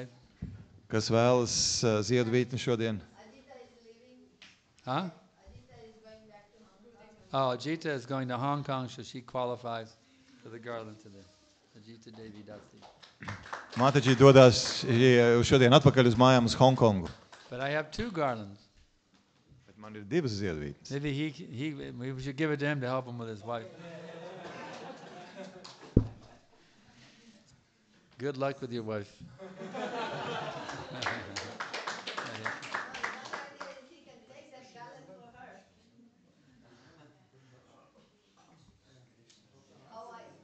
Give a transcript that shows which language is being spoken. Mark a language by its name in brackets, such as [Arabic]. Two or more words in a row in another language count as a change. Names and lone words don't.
[Latvian] Kas vēlas ziedu vītni šodien? [English] Ajita is leaving. Huh? Ajita is going back to Hong Kong. Oh, Ajita is going to Hong Kong, so she qualifies for the garland today. Ajita Devi Dasi. [Latvian] Māteģi dodas šodien atpakaļ uz mājām uz Hongkongu. [English] But I have 2 garlands. [Latvian] Bet man ir 2 ziedvītnes. [English] Maybe we should give it to him to help him with his wife. Good luck with your wife. One idea is he can take that garland for her. Hawaii.